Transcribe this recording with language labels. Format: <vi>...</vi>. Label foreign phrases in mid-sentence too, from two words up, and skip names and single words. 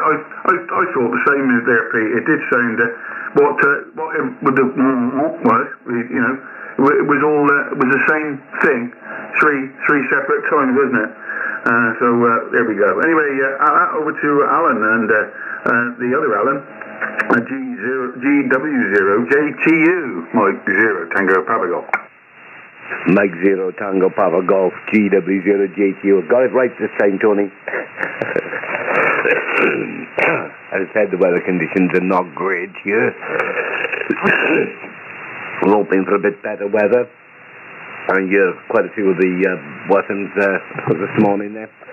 <en>I thought the same as there, Pete. It did sound what the was. It was all it was the same thing, three separate times, wasn't it? So there we go. Anyway, over to Alan and the other Alan, GW0JTU, Mike 0, Tango Papa Golf. Mike 0, Tango Papa Golf, GW0JTU. Got it right this time, Tony. As I said, the weather conditions are not great here. We're hoping for a bit better weather. And quite a few of the buttons this morning there.</en>